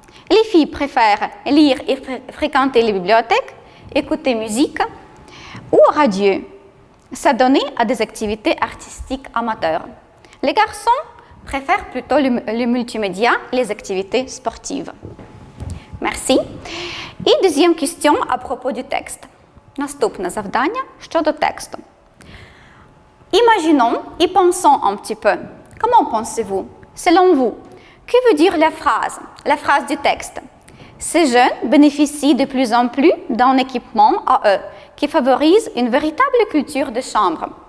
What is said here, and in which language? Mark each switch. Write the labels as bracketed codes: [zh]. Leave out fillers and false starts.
[fr] Les filles préfèrent lire et fréquenter les bibliothèques, écouter musique ou radio, s'adonner à des activités artistiques amateurs. Les garçons préfèrent plutôt le multimédia et les activités sportives. Merci. [uk] І [fr] deuxième question à propos du texte. [uk] Наступне завдання щодо тексту. [fr] Imaginons et pensons un petit peu. Comment pensez-vous? Selon vous, que veut dire la phrase du texte? Ces jeunes bénéficient de plus en plus d'un équipement à eux qui favorise une véritable culture de chambre.